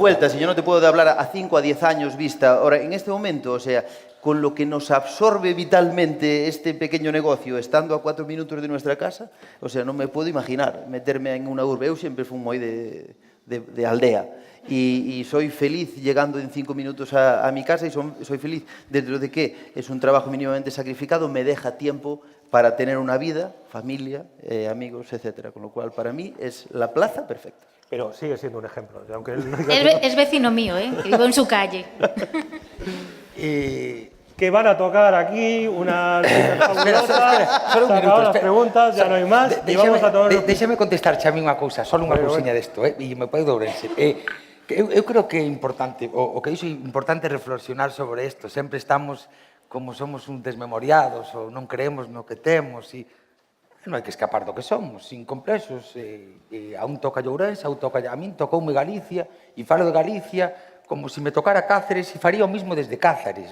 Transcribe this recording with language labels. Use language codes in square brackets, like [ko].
[es] vueltas y yo no te puedo hablar a 5 a 10 años vista. Ahora, en este momento, o sea, con lo que nos absorbe vitalmente este pequeño negocio, estando a 4 minutos de nuestra casa, o sea, no me puedo imaginar meterme en una urbe. [gl] Eu siempre fui moi de aldea [es] y soy feliz llegando en 5 minutos a mi casa y soy feliz dentro de que es un trabajo mínimamente sacrificado, me deja tiempo para tener una vida, familia, amigos, etcétera. Con lo cual, para mí, es la plaza perfecta. Pero sigue siendo un ejemplo. Aunque él no Es vecino mío, que vivo en su calle. que van a tocar aquí unas fabulosas. Solo un Se minuto. acaban las preguntas, ya no hay más. Y vamos a tomar... [gl] Déxame contestar a mí unha cousa, só unha cousiña desto, e me pode Ourense. Eu creo que é importante, o que dixo é importante reflexionar sobre isto. Sempre estamos como somos un desmemoriados ou non creemos no que temos e non hai que escapar do que somos, sin complexos. A un toca Ourense, a un toca... A min tocoume Galicia e falo de Galicia como se me tocara Cáceres e faría o mismo desde Cáceres.